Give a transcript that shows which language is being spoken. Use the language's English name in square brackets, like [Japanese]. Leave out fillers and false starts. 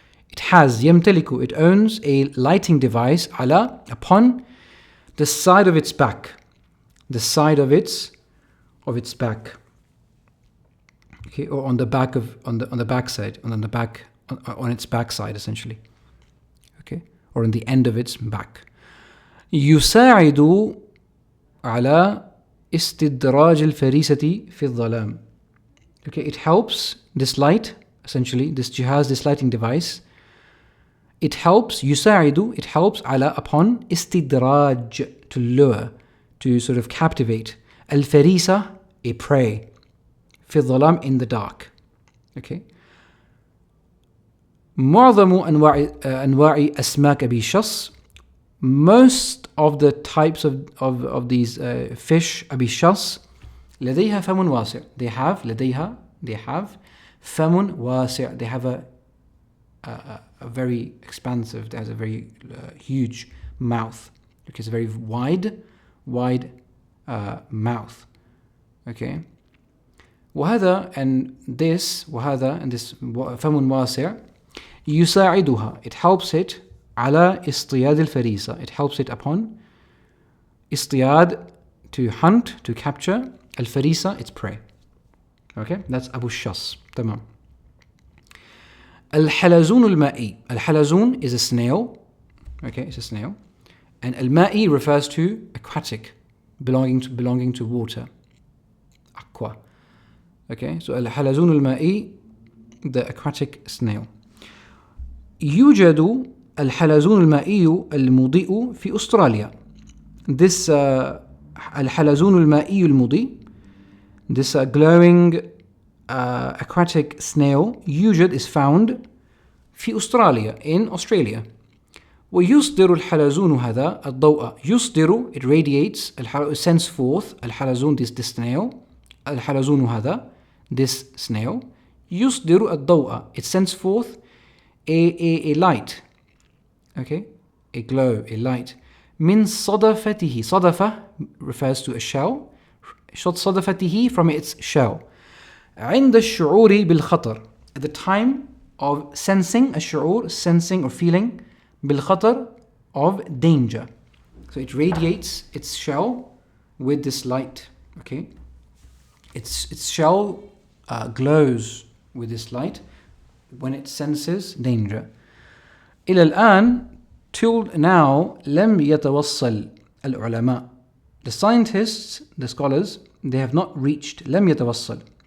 [English] It has, yamtaliku, it owns a lighting device, ala, upon the side of its back. The side of its back. Okay, or on the back on the back side, on its back side essentially. Okay, or on the end of its back. [Arabic] يساعد على استدراج الفريسة في الظلام. [English] Okay, it helps, this light, essentially, this jihaz, this lighting device, it helps, [Arabic] يساعد, [English] it helps [Arabic] على, [English] upon, [Arabic] استدراج, [English] to lure, to sort of captivate, [Arabic] الفريسة, [English] a prey, [Arabic] في الظلام, [English] in the dark. Okay. [Arabic] معظم أنواع أسماك أبي شص, [English] most of the types of these fish [Arabic] أبي شص, لديها فم واسع. [English] They have [Arabic] فم واسع. [English] They have a very expansive, they have a very huge mouth. Okay, it's a very wide mouth. Okay. [Arabic] وهذا [English] and this [Arabic] فم واسع يساعدها, [English] it helps it [Arabic] على اصطياد الفريسة, [English] it helps it upon [Arabic] اصطياد, [English] to hunt, to capture, [Arabic] الفريسة, [English] its prey. Okay, that's Abu Shas. [Arabic] تمام. الحلزون المائي, الحلزون [English] is a snail. Okay, it's a snail. And al-ma'i refers to aquatic, belonging to water, aqua. Okay, so al-halazun al-ma'i, the aquatic snail. [Arabic] يوجد الحلزون المائي المضيء في أستراليا. [English] This [Arabic] الحلزون المائي المضيء, [English] this glowing aquatic snail, [Arabic] يوجد [English] is found [Arabic] في أستراليا, [English] in Australia. [Arabic] ويصدر الحلزون هذا الضوء. يصدر, [English] it radiates, it sends forth, [Arabic] الحلزون, [English] this snail, [Arabic] الحلزون هذا, [English] this snail, [Arabic] يصدر الضوء, [English] it sends forth a light. Okay, a glow, a light. [Arabic] من صدفته, صدفة [English] refers to a shell, [Arabic] صدفته, [English] from its shell. [Arabic] عند الشعور بالخطر, [English] at the time of sensing, [Arabic] الشعور, [English] sensing or feeling, [Arabic] بالخطر, [English] of danger. So it radiates its shell with this light, okay? Its shell glows with this light when it senses danger. [Arabic] إلى الآن, [English] till now, [Arabic] لم يتوصل العلماء. [English] The scientists, the scholars, they have not reached, [Arabic] لم يتوصل.